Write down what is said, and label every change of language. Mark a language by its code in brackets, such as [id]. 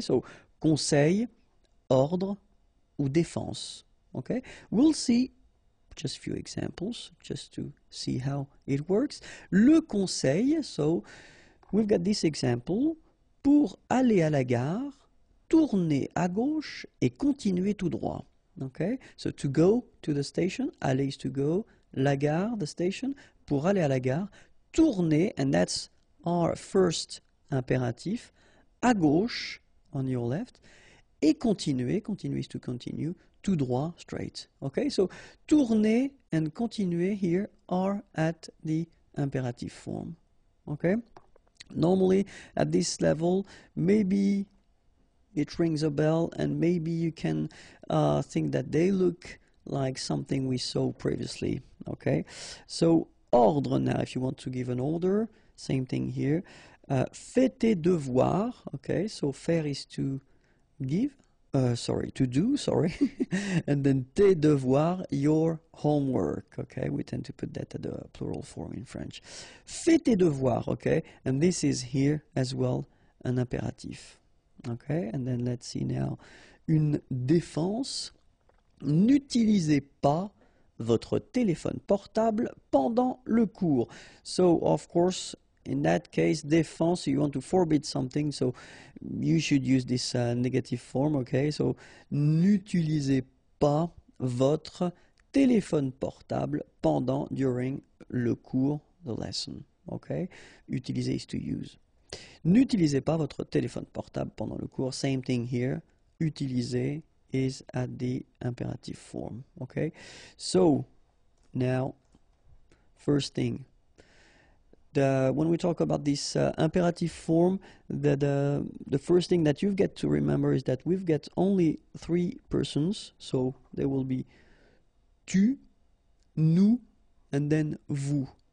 [en] So conseil, ordre ou défense. Okay, we'll see just a few examples just to see how it works. Le conseil, so we've got this example. [fr] Pour aller à la gare, tournez à gauche et continuez tout droit. [en] Okay, so to go to the station, aller is to go, la gare, the station. [fr] Pour aller à la gare, tournez, [en] and that's our first imperative, à gauche, on your left, et continuer, continuer is to continue, tout droit, straight. Okay, so tourner and continuer here are at the imperative form. Okay, normally at this level, maybe it rings a bell and maybe you can think that they look like something we saw previously. Okay, so ordre now, if you want to give an order, same thing here. [fr] Fais tes devoirs. [en] Okay, so faire is to give. To do, and then tes devoirs, your homework, okay? We tend to put that at the plural form in French. [fr] Fais tes devoirs, [en] okay? And this is here as well an impératif, okay? And then let's see now, une défense. [fr] N'utilisez pas votre téléphone portable pendant le cours. [en] So, of course, in that case, défense, you want to forbid something, so you should use this negative form, okay? So, [fr] n'utilisez pas votre téléphone portable [en] during le cours, the lesson, okay? Utiliser is to use. [fr] N'utilisez pas votre téléphone portable pendant le cours, [en] same thing here. Utiliser is at the imperative form, okay? So, now, first thing, when we talk about this imperative form, the first thing that you've got to remember is that we've got only three persons, so there will be tu, nous, and then vous.